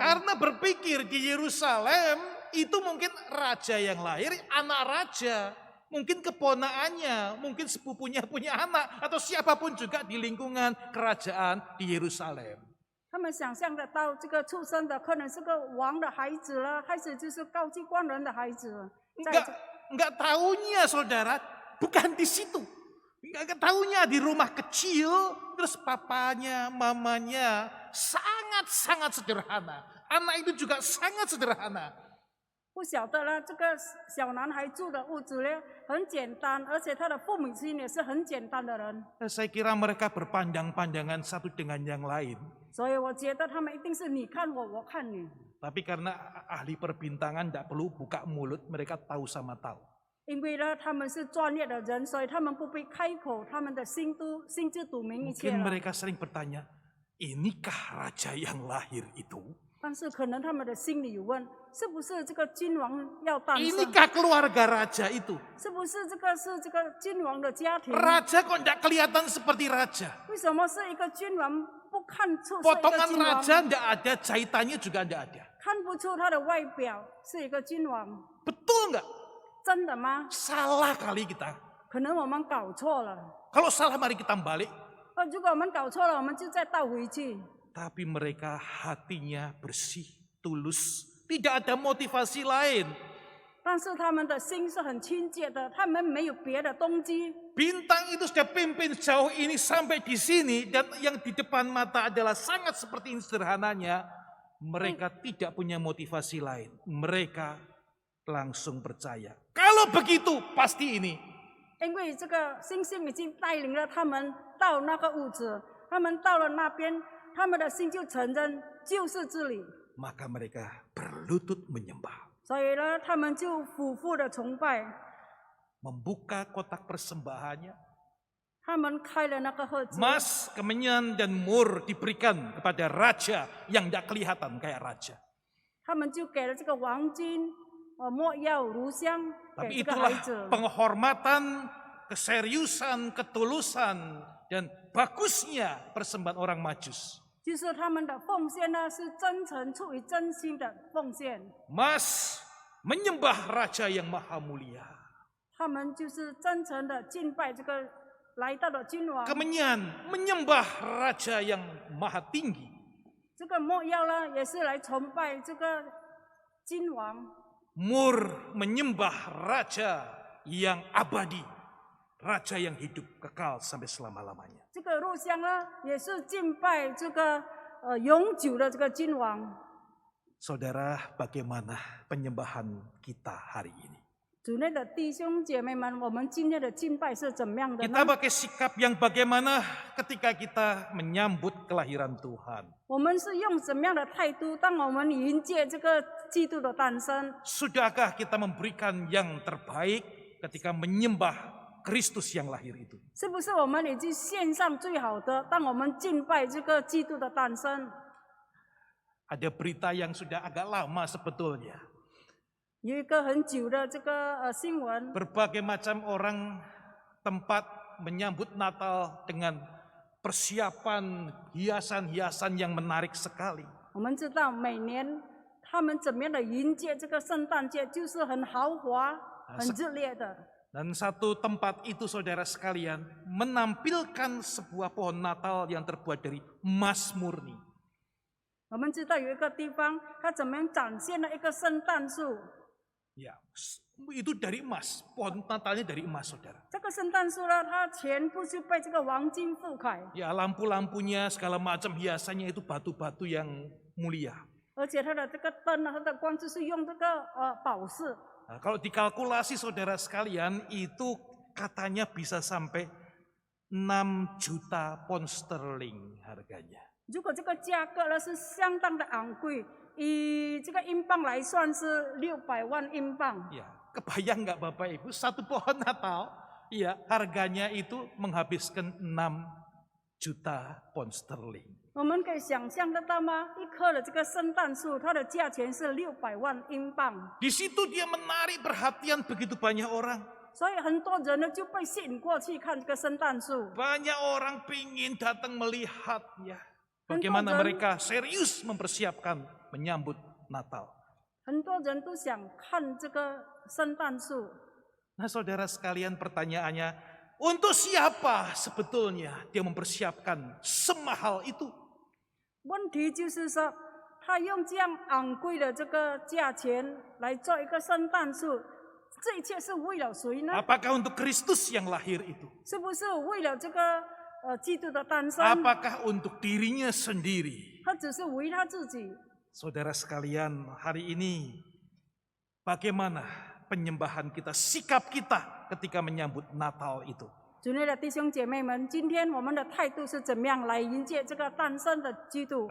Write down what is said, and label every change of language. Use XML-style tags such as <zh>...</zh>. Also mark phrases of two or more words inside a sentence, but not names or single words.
<id>Karena berpikir di Yerusalem itu mungkin raja yang lahir, anak raja. Mungkin keponakannya, mungkin sepupunya punya anak, atau siapapun juga di lingkungan kerajaan di Yerusalem.</id> <zh>他们想象得到这个出生的可能是个王的孩子了，还是就是高级官人的孩子。</zh> <id>Enggak tahunya saudara, bukan di situ. Enggak tahunya di rumah kecil, terus papanya, mamanya sangat-sangat sederhana. Anak itu juga sangat sederhana.</id> <zh>不晓得呢，这个小男孩住的屋子呢很简单，而且他的父母亲也是很简单的人。</zh> <id>Saya kira mereka berpandang-pandangan satu dengan yang lain.</id> <zh>所以我觉得他们一定是你看我，我看你。</zh> <id>Tapi karena ahli perbintangan tidak perlu buka mulut, mereka tahu sama tahu.</id> <zh>因为呢，他们是专业的人，所以他们不必开口，他们的心知肚明一切</zh> <id>Mungkin</id> <zh>了。</zh> <id>mereka sering bertanya, inikah raja yang lahir itu?</id> <zh>但是可能他们的心里有问，是不是这个君王要诞生？</zh> <id>Inikah keluarga raja itu?</id> <zh>是不是这个君王的家庭？</zh> <id>Raja kok tidak kelihatan seperti raja?</id> <zh>为什么是一个君王不看出是一个</zh> <id>Potongan</id> <zh>君王？</zh> <id>raja tidak ada, jahitannya juga tidak ada.</id> <zh>看不出他的外表是一个君王，</zh> <id>Betul nggak?</id> <zh>真的吗？</zh> <id>Salah kali kita.</id> <zh>可能我们搞错了。</zh> <id>Kalau salah mari kita balik.</id> <zh>如果我们搞错了，我们就再倒回去。</zh> <id>Tapi mereka hatinya bersih, tulus. Tidak ada motivasi lain.</id> <zh>但是他们的心是很清洁的，他们没有别的动机。</zh> <id>Bintang itu sudah pimpin sejauh ini sampai di sini. Dan yang di depan mata adalah sangat seperti ini sederhananya. Mereka tidak punya motivasi lain. Mereka langsung percaya. Kalau begitu pasti ini.</id> <zh>因为这个星星已经带领了他们到那个屋子，他们到了那边，他们的心就承认就是这里，</zh> <id>Maka mereka berlutut menyembah.</id> <zh>所以呢，他们就俯伏的崇拜，</zh> <id>Membuka kotak persembahannya.</id> <zh>他们开了那个盒子，</zh> <id>Emas, kemenyan, dan mur diberikan kepada raja yang tidak kelihatan kayak raja.</id> <zh>他们就给了这个黄金、没药、乳香</zh> <id>Tapi</id> <zh>给这个</zh> <id>itulah</id> <zh>孩子。</zh> <id>penghormatan, keseriusan, ketulusan, dan bagusnya persembahan orang Majus.</id> <zh>就是他们的奉献呢，是真诚、出于真心的奉献。</zh> <id>Mas menyembah raja yang maha mulia.</id> <zh>他们就是真诚的敬拜这个来到的君王。</zh> <id>Kemenyan menyembah raja yang maha tinggi.</id> <zh>这个没药呢，也是来崇拜这个君王。</zh> <id>Mur menyembah raja yang abadi. Raja yang hidup kekal sampai selama-lamanya.</id> <zh>这个入香呢，也是敬拜这个永久的这个君王。</zh> <id>Saudara, bagaimana penyembahan kita hari ini?</id> <zh>主内的弟兄姐妹们，我们今天的敬拜是怎么样的</zh> <id>Kita</id> <zh>呢？</zh> <id>pakai sikap yang bagaimana ketika kita menyambut kelahiran Tuhan?</id> <zh>我们是用什么样的态度？当我们迎接这个基督的诞生，</zh> <id>Sudahkah kita memberikan yang terbaik ketika menyembah Kristus yang lahir itu?</id> <zh>是不是我们已经献上最好的？当我们敬拜这个基督的诞生，</zh> <id>Ada berita yang sudah agak lama sebetulnya.</id> <zh>有一个很久的这个新闻，</zh> <id>Berbagai macam orang tempat menyambut Natal dengan persiapan hiasan-hiasan yang menarik sekali.</id> <zh>我们知道每年他们怎么样的迎接这个圣诞节，就是很豪华、很热烈的。</zh> <id>Dan satu tempat itu saudara sekalian menampilkan sebuah pohon Natal yang terbuat dari emas murni.</id> <zh>我们知道有一个地方，它怎么样展现了一个圣诞树。</zh> <id>Ya, itu dari emas. Pohon Natalnya dari emas, saudara.</id> <zh>这个圣诞树呢，它全部是被这个黄金覆盖，</zh> <id>Ya, lampu-lampunya segala macam hiasannya itu batu-batu yang mulia.</id> <zh>而且它的这个灯呢，它的光就是用这个宝石。</zh> <id>Nah, kalau dikalkulasi saudara sekalian itu katanya bisa sampai 6 juta</id> <en>pound sterling</en> <id>harganya.</id> <zh>如果这个价格呢是相当的昂贵，以这个英镑来算是600万英镑。</zh> <id>Ya, kebayang nggak Bapak Ibu satu pohon Natal? Iya, harganya itu menghabiskan 6 juta</id> <en>pound sterling.</en> <zh>我们可以想象得到吗？一棵的这个圣诞树，它的价钱是600万英镑，</zh> <id>Di situ dia menarik perhatian begitu banyak orang.</id> <zh>所以很多人呢就被吸引过去看这个圣诞树。</zh> <id>Banyak orang pingin datang melihatnya. Bagaimana mereka serius mempersiapkan menyambut Natal.</id> <zh>很多人都想看这个圣诞树。</zh> <id>Nah saudara sekalian pertanyaannya, untuk siapa sebetulnya dia mempersiapkan semahal itu?</id> <zh>问题就是说，他用这样昂贵的这个价钱来做一个圣诞树，这一切是为了谁呢？</zh> <id>Apakah untuk Kristus yang lahir itu?</id> <zh>是不是为了这个基督的诞生？</zh> <id>Apakah untuk dirinya sendiri?</id> <zh>他只是为他自己。</zh> <id>Saudara sekalian, hari ini bagaimana penyembahan kita, sikap kita ketika menyambut Natal itu?</id> <zh>主内的弟兄姐妹们，今天我们的态度是怎么样来迎接这个诞生的基督？</zh>